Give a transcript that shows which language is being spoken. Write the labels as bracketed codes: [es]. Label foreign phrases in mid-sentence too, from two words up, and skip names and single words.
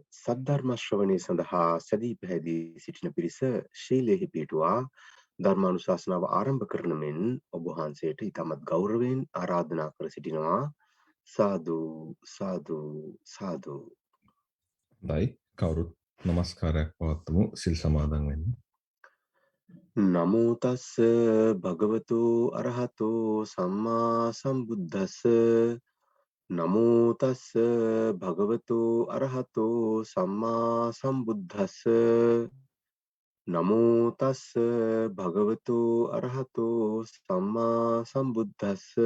[si] සද්ධර්ම ශ්‍රවණය සඳහා සැදී පැහැදී සිටින පිරිස ශීලයෙහි පිහිටුවා ධර්මානුශාසනාව ආරම්භ කරන මෙන් ඔබ වහන්සේට ඉතාමත් ගෞරවයෙන් ආරාධනා කර සිටිනවා සාදු සාදු සාදු. හොඳයි කවුරුත් নমස්කාරයක් පවත්වමු සිල් සමාදන් වෙන්න. [pi] නමෝ තස්ස භගවතු අරහතෝ සම්මා සම්බුද්දස්ස නමෝ තස්ස භගවතු අරහතෝ සම්මා සම්බුද්දස්ස නමෝ තස්ස භගවතු අරහතෝ සම්මා සම්බුද්දස්ස